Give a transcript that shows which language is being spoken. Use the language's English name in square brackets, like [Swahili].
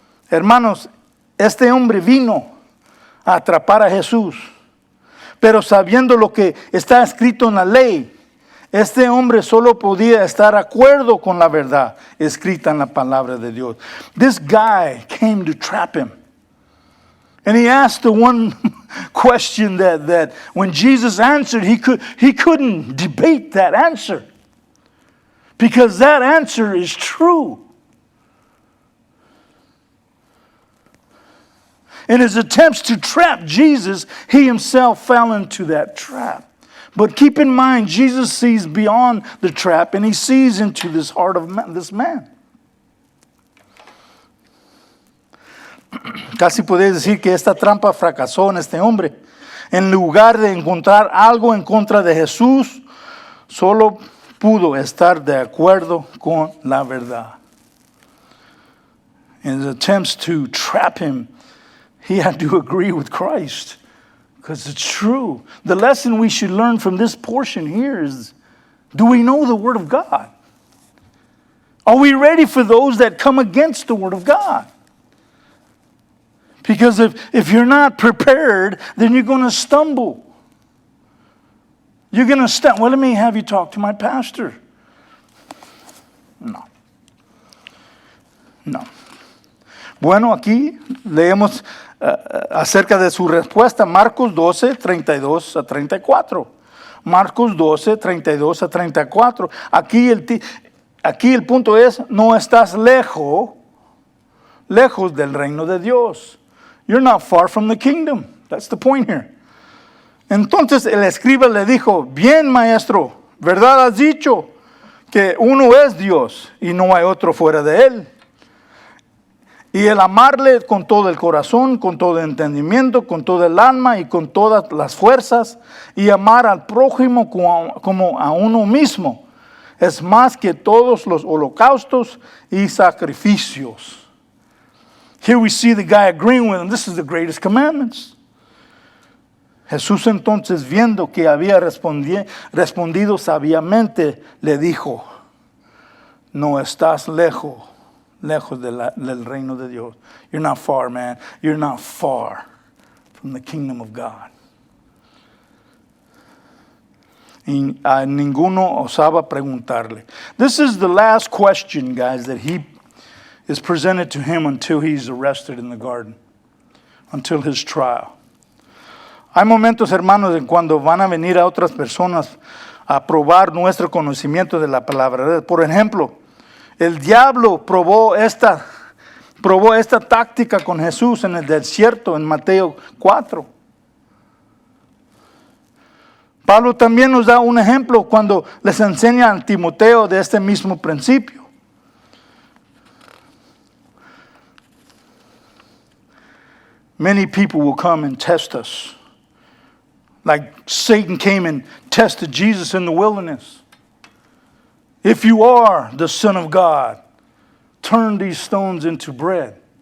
[Spanish] Hermanos, este hombre vino a atrapar a Jesús, pero sabiendo lo que está escrito en la ley, este hombre solo podía estar de acuerdo con la verdad escrita en la palabra de Dios. [English] This guy came to trap him. And he asked the one question that when Jesus answered, he couldn't debate that answer. Because that answer is true. In his attempts to trap Jesus, he himself fell into that trap. But keep in mind, Jesus sees beyond the trap and he sees into this heart of this man. [Spanish] Casi podéis decir que esta trampa fracasó en este hombre. En lugar de encontrar algo en contra de Jesús, solo pudo estar de acuerdo con la verdad. [English] In his attempts to trap him, he had to agree with Christ because it's true. The lesson we should learn from this portion here is, do we know the Word of God? Are we ready for those that come against the Word of God? Because if you're not prepared, then you're going to stumble. You're going to stumble. Well, let me have you talk to my pastor. No. [Spanish] Bueno, aquí leemos acerca de su respuesta, Marcos 12, 32 a 34. Marcos 12, 32 a 34. Aquí el punto es, no estás lejos del reino de Dios. [English] You're not far from the kingdom. That's the point here. [Spanish] Entonces el escriba le dijo, bien maestro, ¿verdad has dicho que uno es Dios y no hay otro fuera de él? Y el amarle con todo el corazón, con todo el entendimiento, con todo el alma y con todas las fuerzas, y amar al prójimo como a uno mismo, es más que todos los holocaustos y sacrificios. [English] Here we see the guy agreeing with him. This is the greatest commandments. [Spanish] Jesús entonces, viendo que había respondido sabiamente, le dijo, no estás lejos del reino de Dios. [English] You're not far, man. You're not far from the kingdom of God. [Spanish] Y a ninguno osaba preguntarle. [English] This is the last question, guys, that he is presented to him until he's arrested in the garden, until his trial. [Spanish] Hay momentos, hermanos, en cuando van a venir a otras personas a probar nuestro conocimiento de la palabra. Por ejemplo, el diablo probó esta táctica con Jesús en el desierto, en Mateo 4. Pablo también nos da un ejemplo cuando les enseña a Timoteo de este mismo principio. [English] Many people will come and test us, like Satan came and tested Jesus in the wilderness. If you are the Son of God, turn these stones into bread.